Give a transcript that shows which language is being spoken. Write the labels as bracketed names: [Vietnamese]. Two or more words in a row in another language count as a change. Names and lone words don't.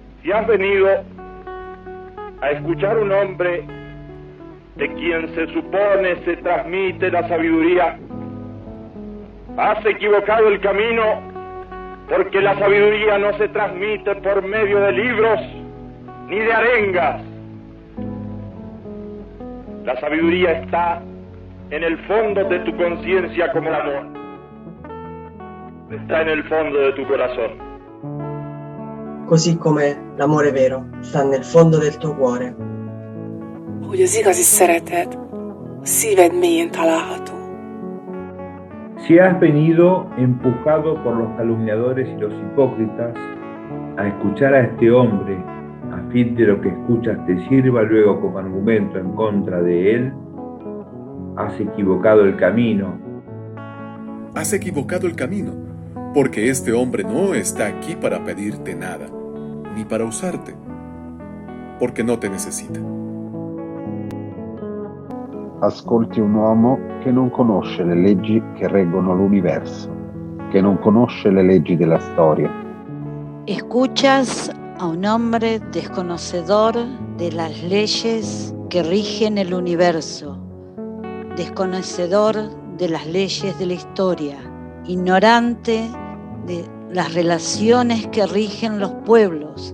[Spanish] Si has venido a escuchar un hombre de quien se supone se transmite la sabiduría, has equivocado el camino, porque la sabiduría no se transmite por medio de libros ni de arengas. La sabiduría está en el fondo de tu conciencia como el amor. Está en el fondo de tu corazón. [Italian] Così come l'amore vero sta nel fondo del tuo cuore. [Hungarian] Hogy az igazi szeretet a szíved mélyén található. [Spanish] Si has venido empujado por los calumniadores y los hipócritas a escuchar a este hombre, a fin de lo que escuchas te sirva luego como argumento en contra de él, has equivocado el camino. Has equivocado el camino, porque este hombre no está aquí para pedirte nada, ni para usarte, porque no te necesita. [Italian] Ascolti un uomo che non conosce le leggi che reggono l'universo, che non conosce le leggi della storia. [Spanish] Escuchas a un hombre desconocedor de las leyes que rigen el universo, desconocedor de las leyes de la historia, ignorante de las relaciones que rigen los pueblos.